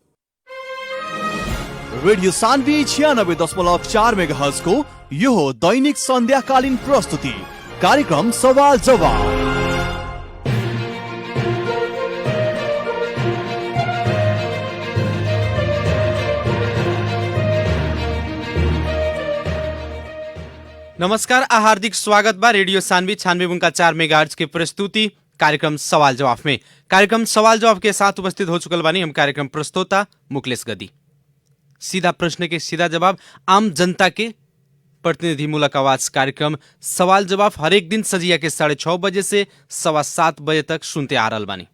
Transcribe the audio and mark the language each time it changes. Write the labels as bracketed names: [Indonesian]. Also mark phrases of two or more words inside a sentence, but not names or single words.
[Nepali] रेडियो सान्वी 96.4 मेगाहर्ज को यो हो दैनिक सन्ध्याकालीन प्रस्तुति कार्यक्रम सवाल जवाब। [Bhojpuri] नमस्कार, हार्दिक स्वागत बा रेडियो सान्वी 96.4 मेगाहर्ज के प्रस्तुति कार्यक्रम सवाल जवाब में। कार्यक्रम सवाल जवाब के साथ उपस्थित हो चुकल बानी हम कार्यक्रम प्रस्तोता मुकलेश गदी। सीधा प्रश्न के सीधा जवाब, आम जनता के प्रतिनिधिमूलक आवाज कार्यक्रम सवाल जवाब हरेक दिन सजिया के 6:30 बजे से 7:15 बजे तक सुनते आ रहल बानी।